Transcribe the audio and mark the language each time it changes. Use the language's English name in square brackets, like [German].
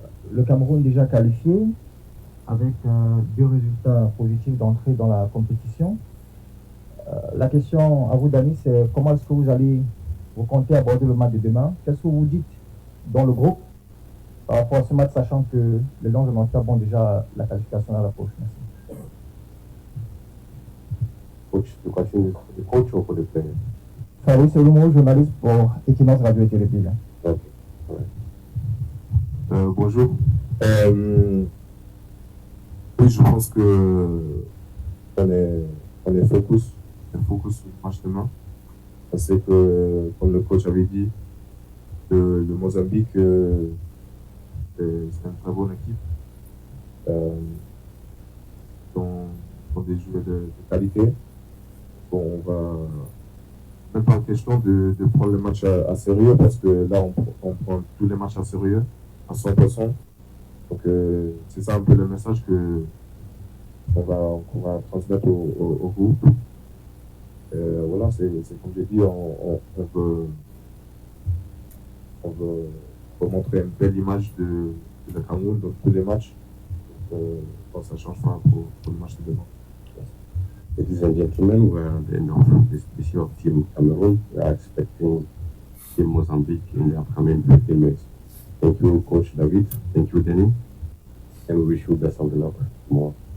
[French] Le Cameroun déjà qualifié avec 2 résultats positifs d'entrée dans la compétition. La question à vous Dani, c'est comment est-ce que vous comptez aborder le match de demain? Qu'est-ce que vous dites dans le groupe par rapport à ce match, sachant que les Lions de Nanterre ont déjà la qualification à la prochaine? [English] Coach, the question is for the coach or for the player? [French] Fabrice Elumo, journaliste pour Equinox Radio et Télévision. [English] Okay. All right. [French] Bonjour. Oui, je pense que on est focus sur le match demain. On sait que, comme le coach avait dit, le Mozambique, c'est une très bonne équipe. Sont des joueurs de qualité. Bon, on va même pas question de prendre le match à sérieux parce que là, on prend tous les matchs à sérieux, à 100%. Donc, c'est ça un peu le message qu'on va transmettre au groupe. Voilà, c'est comme j'ai dit, on veut montrer une belle image de la Cameroun dans tous les matchs. Donc, ça change pas pour le match de demain. [English] Ladies and gentlemen, we're at the end of this issue of Team Cameroon. We are expecting Team Mozambique in the upcoming 15 minutes. Thank you, Coach David. Thank you, Danny. And we wish you best of luck tomorrow.